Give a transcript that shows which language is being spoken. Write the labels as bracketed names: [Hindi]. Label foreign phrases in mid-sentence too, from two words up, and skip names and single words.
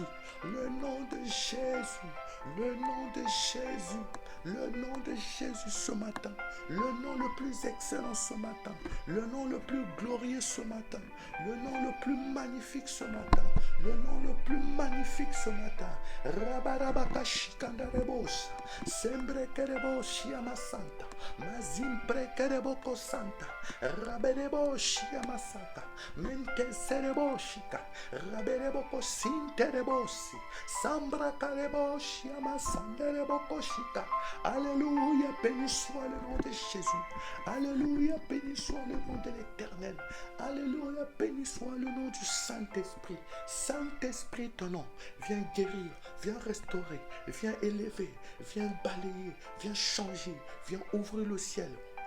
[French] Le nom de Jésus. Le nom de Jésus. Le nom de Jésus ce matin. Le nom le plus excellent ce matin. Le nom le plus glorieux ce matin. Le nom le plus magnifique ce matin. Le nom le plus magnifique ce matin. Rabarabaka shikandarebos. Sembre kereboshi amasanta. Mazimpre kereboko santa. Rabereboshi amasaka. Mente sereboshika. Rabereboko sinterebosi. Sambra kareboshi amasandereboko shika. Alléluia, béni soit le nom de Jésus. Alléluia, béni soit le nom de l'Éternel. Alléluia, béni soit le nom du Saint-Esprit. Saint-Esprit, ton nom, viens guérir, viens restaurer, viens élever, viens balayer, viens changer, viens ouvrir le ciel.